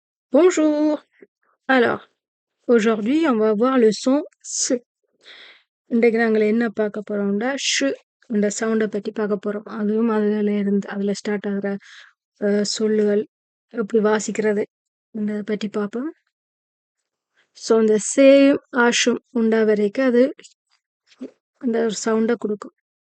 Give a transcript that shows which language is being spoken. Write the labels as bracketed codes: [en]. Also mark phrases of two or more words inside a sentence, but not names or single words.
[fr] Bonjour. Alors, aujourd'hui, on va voir le son ஷ். [ta] இன்றைக்கு நாங்கள் என்ன பார்க்க போறோம்னா ஷ் இந்த சவுண்டை பற்றி பார்க்க போறோம். அதுவும் அதில் ஸ்டார்ட் ஆகுற சொல்லுகள் எப்படி வாசிக்கிறது பற்றி பார்ப்போம். ஸோ இந்த சேயும் ஆஷும் உண்டா வரைக்கும் அது அந்த ஒரு சவுண்டை கொடுக்கும்.